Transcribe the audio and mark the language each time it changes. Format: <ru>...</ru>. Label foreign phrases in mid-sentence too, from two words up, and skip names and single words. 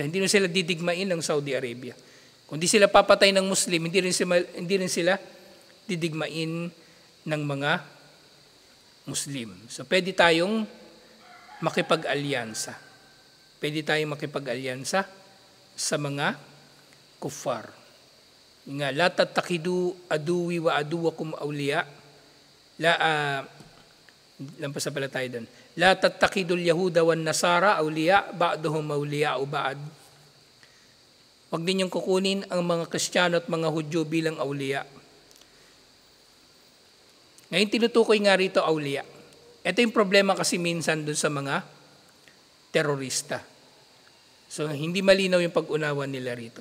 <tl>Hindi na sila didigmain ng Saudi Arabia. Kung di sila papatay ng Muslim, hindi rin sila didigmain ng mga Muslim. So pwede tayong makipag-alyansa. Pwede tayong makipag-alyansa sa mga kuffar.</tl> <ar>Nga, لا تتخذوا عدوي وعدوكم أولياء.</ar> <tl>Lampas na pala tayo doon.</tl> <ar>لا تتخذوا اليهود والنصارى أولياء بعضهم أولياء بعض.</ar> <tl>Huwag ninyong kukunin ang mga Kristiyano at mga Hudyo bilang awliya. Ngayon tinutukoy nga rito awliya. Ito yung problema kasi minsan doon sa mga terorista. So hindi malinaw yung pag-unawa nila rito.</tl>